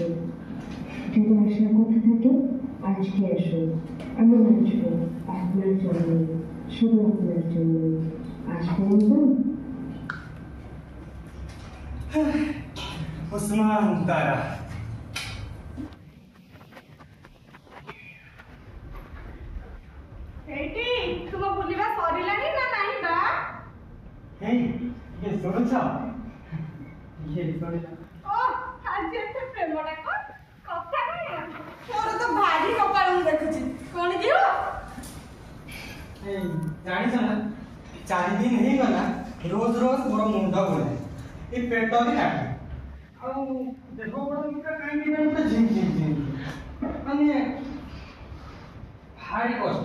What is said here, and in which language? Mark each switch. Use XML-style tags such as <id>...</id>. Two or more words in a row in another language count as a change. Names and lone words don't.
<bn>যদি আসার কথা থাকে আজকে আসুন, আমি নাচবো আপনার জন্য, শুধু আপনার জন্য। আসবেন তো? উসমান তারা</bn> <or>এইটি ତୁମ ବୁଲିବା ସରିଲାଣି ନା ନାହିଁ ବା? ହେଇ ଇଏ ଶୁଣୁଛ? ଇଏ ଶୁଣିଲା। ଓ ଆଜି ଏତେ ପ୍ରେମଟା କଣ କଥା ନାହିଁ? ମୋର ତ ଭାରି କପାଳ ମୁଁ ଦେଖୁଛି। କଣ କି ଜାଣିଛ ନା, 4 ଦିନ ହେଇଗଲା ରୋଜ ମୋର ମୁଣ୍ଡ ବୁଲାଏ, ଏ ପେଟ ବି କାଟେ, ଆଉ ଦେହ ଗୋଡ଼ କାହିଁକି ମତେ ଝିମ୍ ଝିମ୍ ଝିମ୍ ମାନେ ଭାରି କଷ୍ଟ।</or>